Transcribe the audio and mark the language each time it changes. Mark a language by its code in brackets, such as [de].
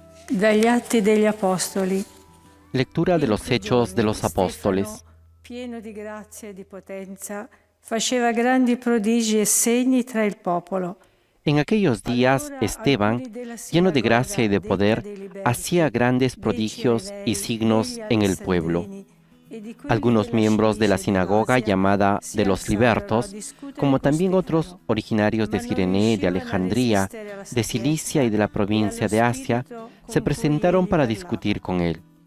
[it] Dagli Atti degli Apostoli. [es] Lectura de los Hechos de los Apóstoles. [it] Pieno di grazia e di potenza, faceva grandi prodigi e segni tra il popolo. [es] En aquellos días, Esteban, lleno de gracia y de poder, hacía grandes prodigios y signos en el pueblo. Algunos miembros de la sinagoga llamada de los libertos, como también otros originarios de Cirene, de Alejandría, de Cilicia y de la provincia de Asia, se presentaron para discutir con él.